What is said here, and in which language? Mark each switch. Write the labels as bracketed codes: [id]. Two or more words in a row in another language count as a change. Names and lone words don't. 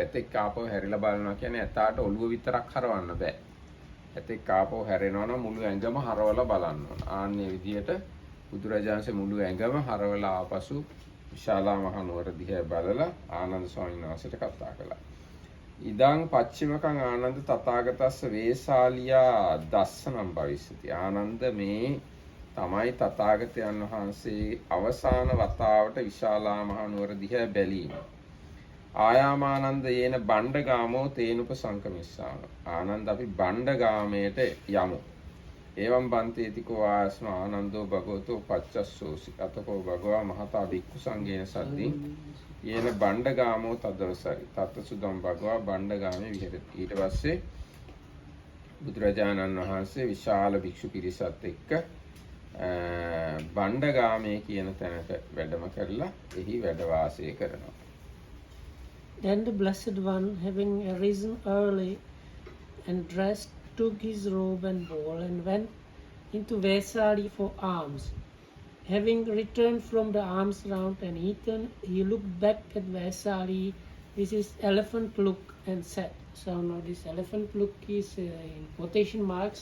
[si] ඇතෙක් ආපහු හැරිලා බලනවා කියන්නේ ඇතාට ඔළුව විතරක් හරවන්න බෑ. ඇතෙක් ආපහු හැරෙනවා නම් මුළු ඇඟම හරවලා බලන්න ඕන. ආන්නේ විදියට බුදුරජාණන්සේ මුළු ඇඟම හරවලා ආපසු විශාලා මහනුවර දිහා බලලා ආනන්ද ස්වාමීන් වහන්සේට කතා කළා. [pi] ඉදං පච්චිමකං ආනන්ද තථාගතස්ස වේසාලියා දස්සනම් භවිස්සති. [si] ආනන්ද මේ තමයි තථාගතයන් වහන්සේ අවසාන වතාවට විශාලා මහනුවර දිහා බැලීම. [pi] ආයාමානන්ද යේන බණ්ඩගාමෝ තේනුප සංකමිස්සාම. [si] ආනන්ද අපි බණ්ඩගාමයට යමු. [pi] එවම් බන්තේතිකෝ ආස්ම ආනන්දෝ භගවතෝ පච්චස්සෝසි. අතකෝ භගවා මහතා භික්ඛු සංඝේන සද්දින් යේන බණ්ඩගාමෝ තදවසරි. තත්සුදම් භගවා බණ්ඩගාමේ විහෙරති. [si] ඊට පස්සේ බුදුරජාණන් වහන්සේ විශාල භික්ෂු පිරිසත් එක්ක බණ්ඩගාමේ කියන තැනට වැඩම කරලා එහි වැඩ වාසය කරනවා. [en] Then the Blessed One, having arisen early and dressed, took his robe and bowl and went into Vaisali for alms. Having returned from the alms round and eaten, he looked back at Vaisali with his elephant look and said, so now this elephant look is in quotation marks.